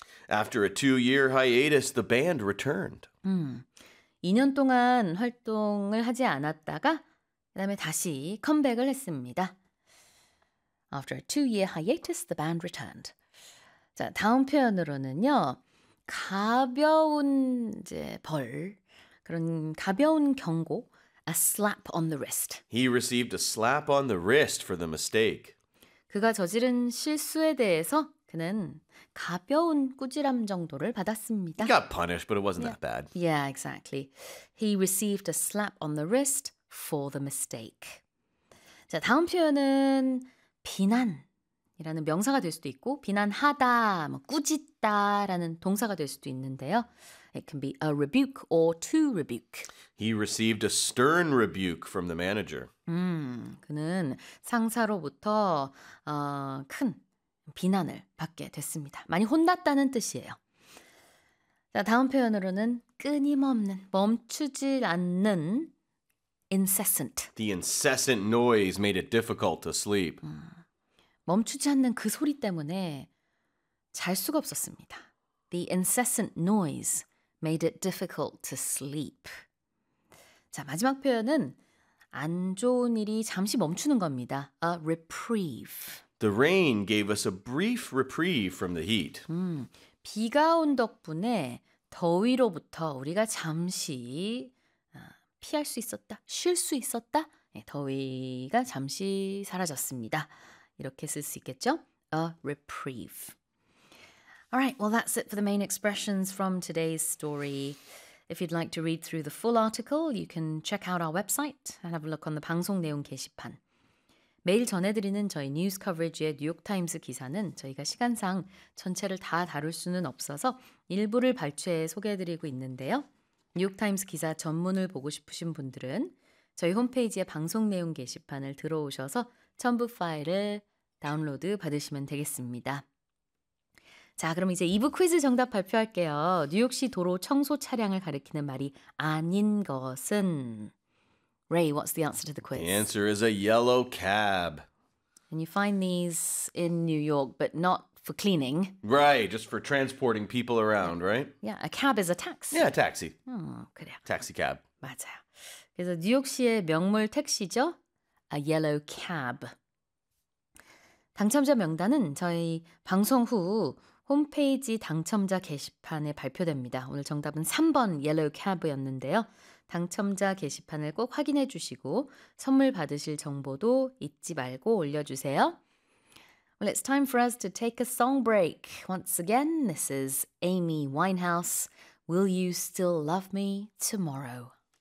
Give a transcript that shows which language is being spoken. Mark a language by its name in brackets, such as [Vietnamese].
[English] After a two-year hiatus, the band returned. [Korean] 2년 동안 활동을 하지 않았다가 그다음에 다시 컴백을 했습니다. [English] After a two-year hiatus, the band returned. [Korean] 자, 다음 표현으로는요. 가벼운 이제 벌 그런 가벼운 경고, [English] a slap on the wrist. He received a slap on the wrist for the mistake. [Korean] 그가 저지른 실수에 대해서 그는 가벼운 꾸지람 정도를 받았습니다. [English] He got punished, but it wasn't that bad. Yeah, exactly. He received a slap on the wrist for the mistake. [Korean] 자, 다음 표현은 비난이라는 명사가 될 수도 있고 비난하다, 뭐 꾸짖다라는 동사가 될 수도 있는데요. [English] It can be a rebuke or to rebuke. He received a stern rebuke from the manager. [Korean] 그는 상사로부터 큰 비난을 받게 됐습니다. 많이 혼났다는 뜻이에요. 자, 다음 표현으로는 끊임없는, 멈추질 않는 incessant. [English] The incessant noise made it difficult to sleep. [Korean] 멈추지 않는 그 소리 때문에 잘 수가 없었습니다. [English] The incessant noise made it difficult to sleep. [Korean] 자, 마지막 표현은 안 좋은 일이 잠시 멈추는 겁니다. [English] A reprieve. The rain gave us a brief reprieve from the heat. [Korean] 비가 온 덕분에 더위로부터 우리가 잠시 피할 수 있었다, 쉴 수 있었다. 네, 더위가 잠시 사라졌습니다. 이렇게 쓸 수 있겠죠? A reprieve. [English] All right, well, that's it for the main expressions from today's story. If you'd like to read through the full article, you can check out our website and have a look on the [Korean] 방송 내용 게시판. 매일 전해드리는 저희 뉴스 커버리지의 뉴욕타임스 기사는 저희가 시간상 전체를 다 다룰 수는 없어서 일부를 발췌해 소개해드리고 있는데요. 뉴욕타임스 기사 전문을 보고 싶으신 분들은 저희 홈페이지의 방송 내용 게시판을 들어오셔서 첨부 파일을 다운로드 받으시면 되겠습니다. 자, 그럼 이제 2부 퀴즈 정답 발표할게요. 뉴욕시 도로 청소 차량을 가리키는 말이 아닌 것은? [English] Ray, what's the answer to the quiz? The answer is a yellow cab. And you find these in New York, but not for cleaning. Right, just for transporting people around, right? Yeah, a cab is a taxi. Yeah, a taxi. [Korean] 그래요. [English] Taxi cab. [Korean] 맞아요. 그래서 뉴욕시의 명물 택시죠? [English] A yellow cab. [Korean] 당첨자 명단은 저희 방송 후 홈페이지 당첨자 게시판에 발표됩니다. 오늘 정답은 3번 yellow cab였는데요. 당첨자 게시판을 꼭 확인해 주시고 선물 받으실 정보도 잊지 말고 올려주세요. [English] Well, it's time for us to take a song break. Once again, this is Amy Winehouse. Will you still love me tomorrow?